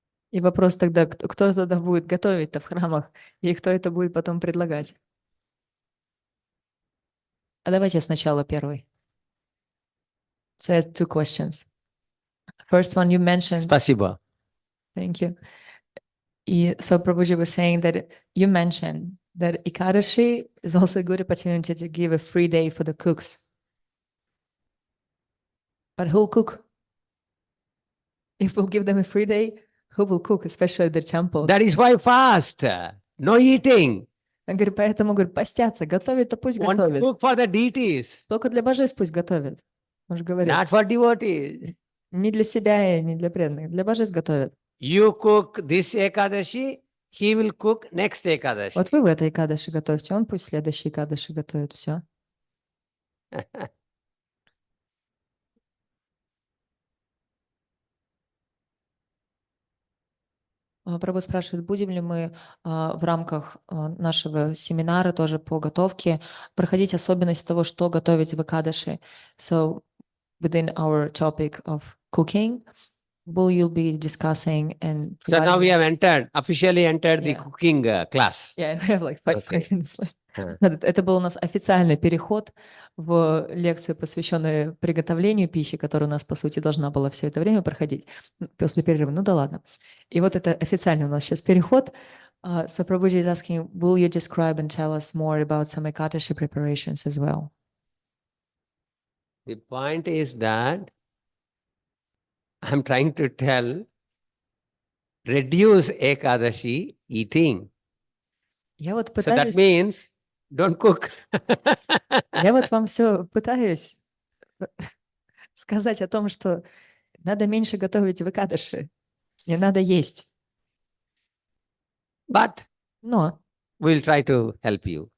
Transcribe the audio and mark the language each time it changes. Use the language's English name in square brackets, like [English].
[Russian] И вопрос тогда, кто тогда будет готовить-то в храмах, и кто это будет потом предлагать? А давайте сначала первый. [English] So I have two questions. First one you mentioned. [Russian] Спасибо. [English] Thank you. So Prabhuji was saying that you mentioned that Ekadashi is also a good opportunity to give a free day for the cooks. But who'll cook? If we'll give them a free day, who will cook, especially the temples? That is why fast. No eating. [Russian] Он говорит, поэтому, говорит, постятся, готовить-то пусть [English] Want to [Russian] готовит. [English] cook for the deities, [Russian] Только для божеств пусть готовит. Он же говорит, [English] not for devotees. [Russian] не для себя и не для преданных, для божеств готовят. [English] You cook this Ekadashi, he will cook next Ekadashi. [Russian] Вот вы в этой Экадаши готовьте, он пусть следующий Экадаши готовит, все. Прабhu спрашивает, будем ли мы в рамках нашего семинара тоже по готовке проходить особенность того, что готовить в Экадаши. [English] So within our topic of cooking, will you be discussing and So now we have officially entered the Yeah. cooking class. Yeah, I have like five Okay. minutes left. Huh. [Russian] Это был у нас официальный переход в лекцию, посвященную приготовлению пищи, которая у нас, по сути, должна была все это время проходить после перерыва. Ну да ладно. И вот это официальный у нас сейчас переход. [English] So Prabhuji is asking, will you describe and tell us more about some Ekadashi preparations as well? The point is that I'm trying to tell, reduce Ekadashi eating. [Russian] Я вот [English] So that means don't cook. [Russian] я вот вам все пытаюсь сказать о том, что надо меньше готовить в Экадаши, не надо есть. [English] But [Russian] Но [English] we'll try to help you.